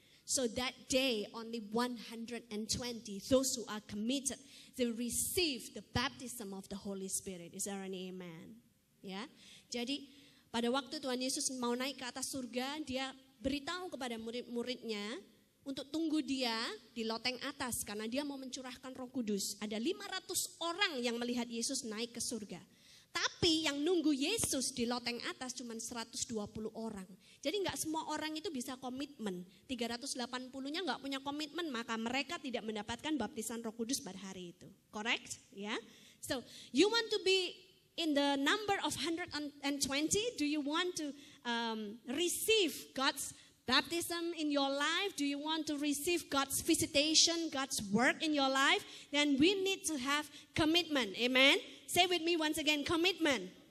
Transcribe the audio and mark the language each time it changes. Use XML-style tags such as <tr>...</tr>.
<en>So that day, only 120, those who are committed, they receive the baptism of the Holy Spirit. Is there any amen? Ya.</en> <id>Jadi, pada waktu Tuhan Yesus mau naik ke atas surga, dia beritahu kepada murid-muridnya untuk tunggu dia di loteng atas karena dia mau mencurahkan Roh Kudus. Ada 500 orang yang melihat Yesus naik ke surga. Tapi yang nunggu Yesus di loteng atas cuma 120 orang. Jadi nggak semua orang itu bisa komitmen. 380-nya nggak punya komitmen, maka mereka tidak mendapatkan baptisan Roh Kudus pada hari itu.</id> <en>Correct? Yeah? So, you want to be in the number of 120? Do you want to receive God's baptism in your life? Do you want to receive God's visitation, God's work in your life? Then we need to have commitment. Amen? Say with me once again, commitment.</en>